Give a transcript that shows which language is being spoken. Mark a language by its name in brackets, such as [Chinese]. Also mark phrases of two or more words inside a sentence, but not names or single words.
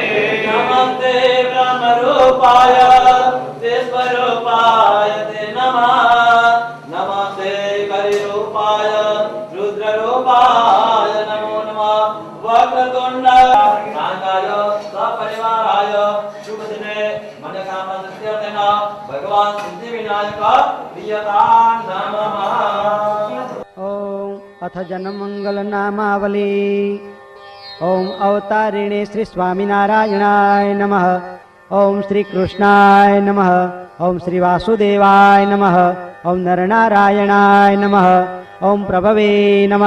[Sanskrit] नमस्ते ब्रह्म रूपाय ते स्वरूपाय ते नमः नमस्ते करी रूपाय रुद्र रूपाय नमो नमः वक्रतुंड नागाय सपरिवाराय शुभ दिने मनोकामना सिद्धयर्थेन भगवान सिद्धि विनायक पूज्यतां नमः। ओम अथ जनमंगल नामावली। ओम अवतारिणे श्री स्वामीनारायणाय नमः। ओम श्री कृष्णाय नमः। ओम श्री वासुदेवाय नमः। ओम नरनारायणाय नमः। ओम प्रभवे नमः।